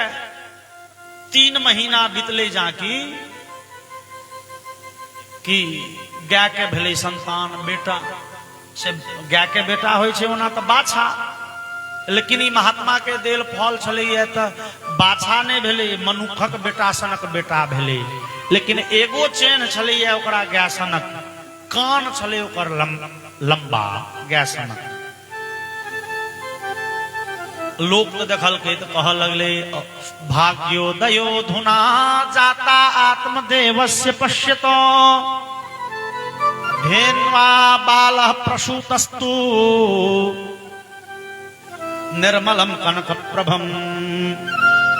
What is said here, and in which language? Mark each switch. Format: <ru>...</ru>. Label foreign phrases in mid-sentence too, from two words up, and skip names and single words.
<mai>3 महीना बीतले जाकी कि गाय के भेले संतान, बेटा से गाय के बेटा होय छै ओना त बाछा, लेकिन ई महात्मा के देल फल छलैया त बाछा नहीं भेले, मनुखक बेटा सनक बेटा भेले। लेकिन एगो चेन छलैया ओकरा गाय सनक, कान छले ओकर लंबा गाय सनक। लोक देखल के तो कह लगले</mai> <sa>भाग्योदयो धुना जाता आत्मदेवस्य पश्यतो धेन्वा बालः प्रसूतस्तु निर्मलम कनक प्रभम।</sa>